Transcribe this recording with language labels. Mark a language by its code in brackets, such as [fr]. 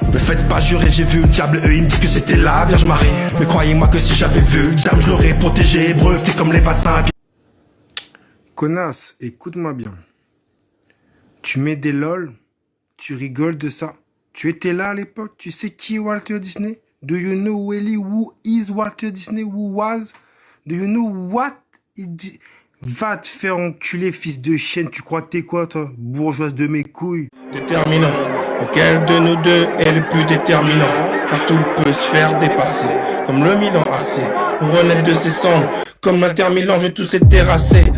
[fr] Me faites pas jurer, j'ai vu le diable. Eux ils me disent que c'était la Vierge Marie. Mais croyez-moi que si j'avais vu le diable, je l'aurais protégé, breveté comme les vaccins. Connasse, écoute-moi bien. Tu mets des lol, tu rigoles de ça. Tu étais là à l'époque, tu sais qui est Walter Disney? [en] Do you know really who is Walter Disney? Who was? Do you know what? [fr] Va te faire enculer, fils de chienne. Tu crois que t'es quoi, toi? Bourgeoise de mes couilles. Déterminant. Lequel de nous deux est le plus déterminant? Car tout peut se faire dépasser. Comme le Milan AC. Renaître de ses cendres. Comme l'Inter Milan, je vais tous être terrassé.